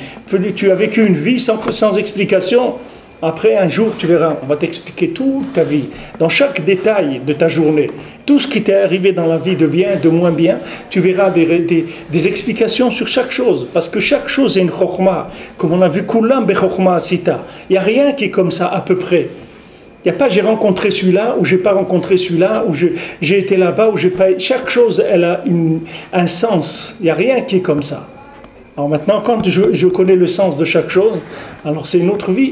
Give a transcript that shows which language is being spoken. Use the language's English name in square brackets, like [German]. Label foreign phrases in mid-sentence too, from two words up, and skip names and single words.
[French] Tu as vécu une vie sans explication. Après, un jour, tu verras, on va t'expliquer toute ta vie, dans chaque détail de ta journée. Tout ce qui t'est arrivé dans la vie de bien, de moins bien, tu verras des explications sur chaque chose. Parce que chaque chose est une chokhma. Comme on a vu, [Hebrew] כולם בחכמה עשית. [French] Il n'y a rien qui est comme ça, à peu près. Il n'y a pas j'ai rencontré celui-là, ou j'ai pas rencontré celui-là, ou j'ai été là-bas, ou j'ai pas... Chaque chose, elle a un sens. Il n'y a rien qui est comme ça. Alors maintenant, quand je connais le sens de chaque chose, alors c'est une autre vie.